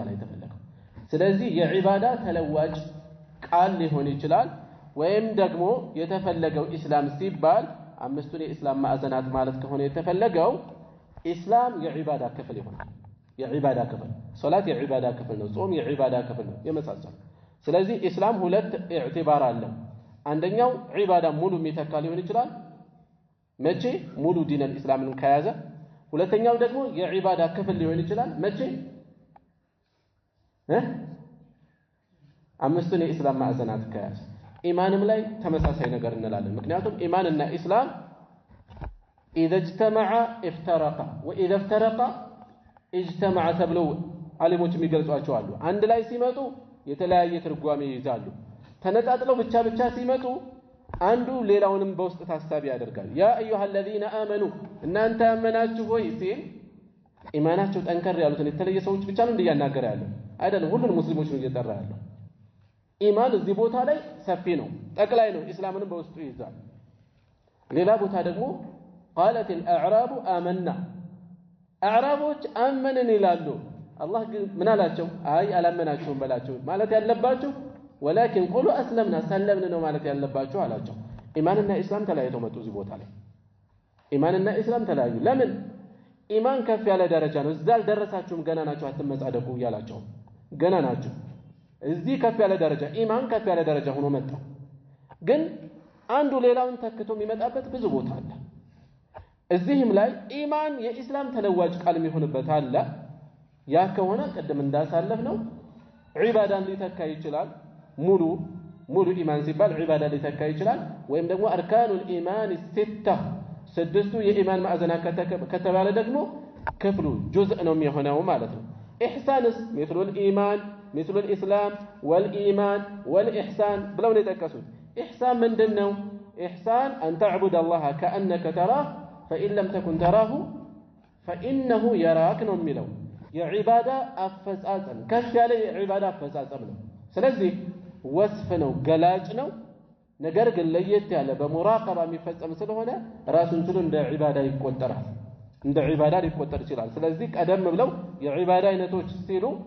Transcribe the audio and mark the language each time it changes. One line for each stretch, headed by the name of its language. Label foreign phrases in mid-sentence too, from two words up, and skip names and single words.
Amharic: ላይ የተፈለገው ስለዚህ የዒባዳ ተለዋጭ ቃል ሊሆን ይችላል ወይም ደግሞ የተፈለገው ኢስላም ሲባል አምስቱን የኢስላም ማዕዘናት ማለት ከሆነ የተፈለገው ኢስላም የዒባዳ ክፍል ይሆናል የዒባዳ ክፍል ሶላት የዒባዳ ክፍል ነው ጾም የዒባዳ ክፍል ነው የመሳሰሉ ስለዚህ ኢስላም ሁለት ኢዕቲባር አለው አንደኛው ዒባዳ ሙሉ የሚተካ ሊሆን ይችላል መቼ ሙሉ ዲን الاسلامን ከያዘ ሁለተኛው ደግሞ የዒባዳ ክፍል ሊሆን ይችላል መቼ አምስቱን የኢስላም ማዕዘናት ከያዘ ኢማንም ላይ ተመሳሳይ ነገር እንላለን ምክንያቱም ኢማንና ኢስላም
Arabic: اذا اجتمع افترقا واذا افترقا اجتمع
Amharic: ተብለው ዓሊሞች የሚገልጿቸው አሉ አንድ ላይ ሲመጡ የተለያየ ትርጓሜ ይይዛሉ ተነጣጥለው ብቻ ሲመጡ አንዱ ሌላውንም በውስጥ ታሳቢ ያደርጋል
Arabic: يا أيها الذين آمنوا
Amharic: እናንተ ያመናችሁ ሆይ ሲል ኢማናቸው ጠንከር ያሉትን የተለየ ሰዎች ብቻ ነው እንዲያናገር ያለው አይደለም ሁሉንም ሙስሊሞች ነው እየጠራ ያለው ኢማን እዚህ ቦታ ላይ ሰፊ ነው ጠቅላይ ነው እስላምንም በውስጡ ይይዛል ሌላ ቦታ ደግሞ
Arabic: قالت الاعراب آمنا
Amharic: አዕራቦች አመንን ይላሉ አላህ ግን ምን አላቸው አይ አላመናችሁም በላቸው ማለት ያለባችሁ
Arabic: ولكن قولوا اسلمنا
Amharic: سلمنا ነው ማለት ያለባችሁ አላቸው ኢማንና እስላም ተለያይተው መጡ እዚህ ቦታ ላይ ኢማንና እስላም ተለያዩ ለምን ኢማን ከፍ ያለ ደረጃ ነው እዛል ደረሳችሁም ገና ናችሁ አትመጻደቁ ይላልቸው ገና ናችሁ እዚህ ከፍ ያለ ደረጃ ኢማን ከፍ ያለ ደረጃ ሆኖ መጣ ግን አንዱ ሌላውን ተክቶ የሚመጣበት ብዙ ቦታ አለ እዚህም ላይ ኢማን የኢስላም ተለዋጭ ቃል የሚሆንበት አለ ያ ከሆነ ቀደም እንዳሳለፍ ነው ዒባዳን ሊተካ ይችላል ሙሉ ኢማን ሲባል ዒባዳ ሊተካ ይችላል ወይም ደግሞ
Arabic: أركان الإيمان
Amharic: ሲታ ስድስቱ የኢማን ማዕዘና ከተባለ ደግሞ ክፍሉ ጁዝእ ነው የሚሆነው ማለት ነው ኢህሳንስ
Arabic: مثل الإيمان مثل الإسلام والإيمان والإحسان
Amharic: ብለው ነው የተጠቀሱት ኢህሳን ምንድነው ኢህሳን
Arabic: أن تعبد الله كأنك تراه فإن لم تكن تراه فإنه يراك
Amharic: ነው የሚለው የዒባዳ አፈጻጸም ከፍ ያለ የዒባዳ አፈጻጸም ነው ስለዚህ ወስፍ ነው ገላጭ ነው ነገር ግን ለየት ያለ በሙራቀባ የሚፈጸም ስለሆነ ራሱን ችሎ እንደ ዒባዳ ይቆጠራል እንደ ዒባዳ ሊቆጠር ይችላል ስለዚህ ቀደም ብለው የዒባዳ አይነቶች ሲሉ